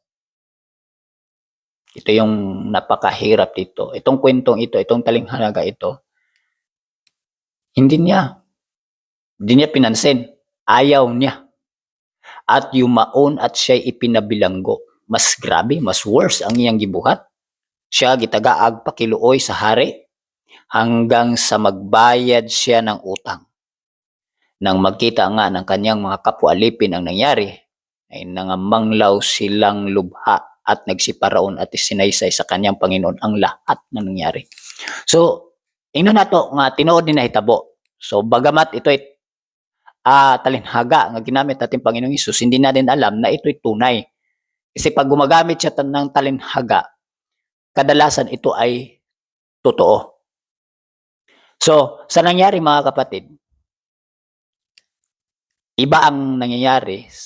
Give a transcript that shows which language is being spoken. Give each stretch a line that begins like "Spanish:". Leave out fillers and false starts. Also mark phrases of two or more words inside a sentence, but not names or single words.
Filipino: Ito yung napakahirap dito. Itong kwentong ito, itong talinghanaga ito, hindi niya pinansin. Ayaw niya. At yumaon at siya'y ipinabilanggo.
Cebuano: Mas grabe,
English: mas worse
Cebuano: ang iyang gibuhat. Siya gitagaag pakiluoy sa hari
Filipino: hanggang sa magbayad siya ng utang. Nang magkita nga ng kanyang mga kapwa alipin ang nangyari, ay nangamanglaw silang lubha at nagsiparaon at isinaysay sa kanyang Panginoon ang lahat na nangyari. So,
Cebuano: ingnon nato nga tinuod ni nahitabo.
Filipino: So, bagamat ito'y talinhaga nga ginamit natin Panginoong Hesus, hindi natin alam na ito'y tunay. Kasi pag gumagamit siya ng talinhaga, kadalasan ito ay totoo. So, sa nangyari mga kapatid, iba ang nangyayari.